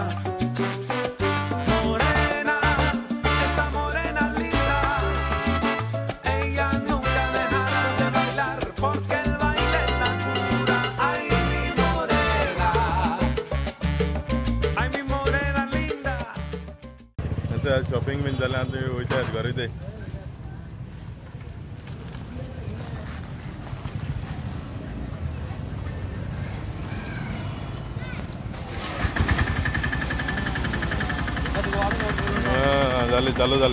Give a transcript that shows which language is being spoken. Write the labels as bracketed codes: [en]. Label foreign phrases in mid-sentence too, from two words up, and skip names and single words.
[es] Morena, esa morena linda, ella nunca dejará de bailar porque el baile es la cura. Ay, mi morena, ay, mi morena linda. [kok] आतां शॉपिंग बीन जालें आतां वयताय घरा वयताय. जालें चालू जालें.